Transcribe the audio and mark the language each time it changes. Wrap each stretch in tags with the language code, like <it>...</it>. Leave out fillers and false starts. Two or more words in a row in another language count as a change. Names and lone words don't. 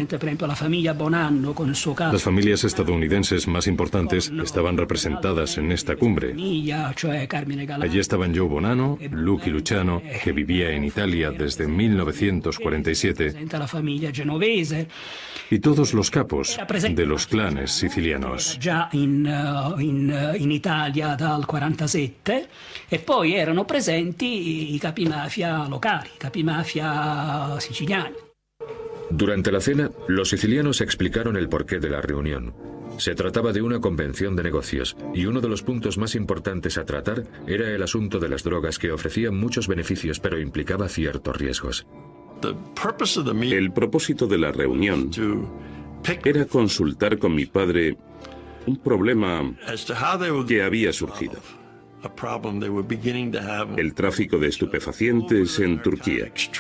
<es>Las familias estadounidenses más importantes estaban representadas en esta cumbre. Allí estaban Joe Bonanno, Lucky Luciano, que vivía en Italia desde 1947, y todos los capos de los clanes sicilianos.</es> <it>in Italia dal 47 e poi erano presenti i capimafia locali, capimafia siciliani.</it> <es>Durante la cena, los sicilianos explicaron el porqué de la reunión. Se trataba de una convención de negocios, y uno de los puntos más importantes a tratar era el asunto de las drogas, que ofrecían muchos beneficios pero implicaba ciertos riesgos. El propósito de la reunión era consultar con mi padre un problema que había surgido: el tráfico de estupefacientes en Turquía.</es>